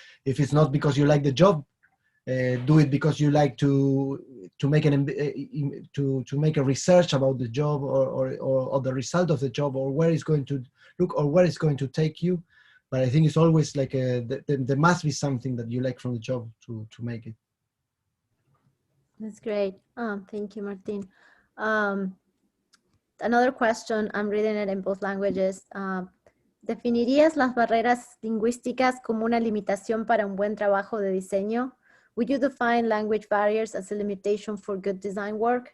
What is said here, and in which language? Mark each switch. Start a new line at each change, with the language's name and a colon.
English: If it's not because you like the job, do it because you like to make to make a research about the job or the result of the job, or where it's going to look, or where it's going to take you. But I think it's always like there must be something that you like from the job to make it. That's great. Thank you, Martin. Another question, I'm reading it in both languages.
Spanish: ¿Definirías las barreras lingüísticas como una limitación para un buen trabajo de diseño?
English: Would you define language barriers as a limitation for good design work?